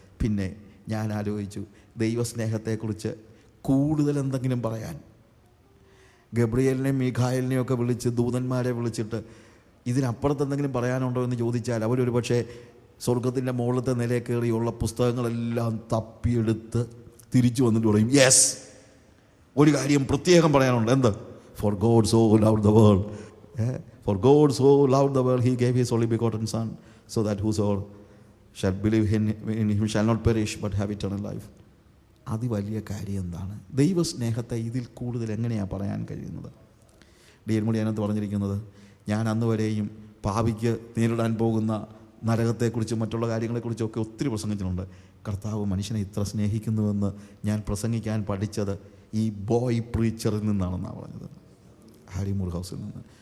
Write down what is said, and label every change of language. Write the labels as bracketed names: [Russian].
[Malayalam] പിന്നെ ഞാൻ ആലോചിച്ചു, ദൈവസ്നേഹത്തെക്കുറിച്ച് കൂടുതൽ എന്തെങ്കിലും പറയാൻ, ഗബ്രിയേലിനെയും മീഖായേലിനെയും ഒക്കെ വിളിച്ച്, ദൂതന്മാരെ വിളിച്ചിട്ട് ഇതിനപ്പുറത്ത് എന്തെങ്കിലും പറയാനുണ്ടോ എന്ന് ചോദിച്ചാൽ അവരൊരു പക്ഷേ സ്വർഗത്തിൻ്റെ മുകളിലത്തെ നിലയിൽ കയറിയുള്ള പുസ്തകങ്ങളെല്ലാം തപ്പിയെടുത്ത് തിരിച്ചു വന്നിട്ട് പറയും, യെസ്, ഒരു കാര്യം പ്രത്യേകം പറയാനുണ്ട്. [English] എന്ത്? For God so loved the world. For God so loved the world, He gave His only begotten Son, so that whosoever shall believe in Him shall not perish but have eternal life. [Malayalam] അതിവലിയ കാര്യം എന്താണ്? ദൈവസ്നേഹത്തെ ഇതിൽ കൂടുതൽ എങ്ങനെയാണ് പറയാൻ കഴിയുന്നത്? DL മുടി അതിനകത്ത് പറഞ്ഞിരിക്കുന്നത്, ഞാൻ അന്ന് വരെയും പാപിക്ക് നേരിടാൻ പോകുന്ന നരകത്തെക്കുറിച്ചും മറ്റുള്ള കാര്യങ്ങളെക്കുറിച്ചൊക്കെ ഒത്തിരി പ്രസംഗിച്ചിട്ടുണ്ട്. കർത്താവ് മനുഷ്യനെ ഇത്ര സ്നേഹിക്കുന്നുവെന്ന് ഞാൻ പ്രസംഗിക്കാൻ പഠിച്ചത് ഈ ബോയ് പ്രീച്ചറിൽ നിന്നാണെന്നാണ് പറഞ്ഞത്, ഹാരി മുർഹൗസിൽ നിന്ന്.